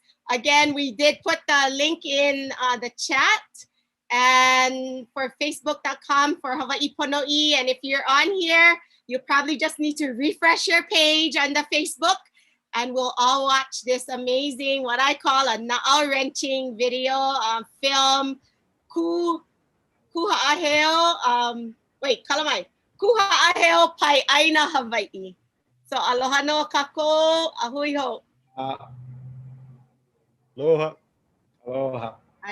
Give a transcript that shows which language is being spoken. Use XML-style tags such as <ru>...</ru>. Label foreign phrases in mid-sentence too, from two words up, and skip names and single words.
<en>Again, we did put the link in the chat and for facebook.com for Hawaii Ponoʻī. And if you're on here, you probably just need to refresh your page on the Facebook and we'll all watch this amazing, what I call a naʻau-wrenching video film,</en> <haw>Haʻaheo, wait, kalamai, Haʻaheo pai ʻāina Hawaiʻi. So aloha no kākou, ahui ho. Aloha. Aloha.</haw>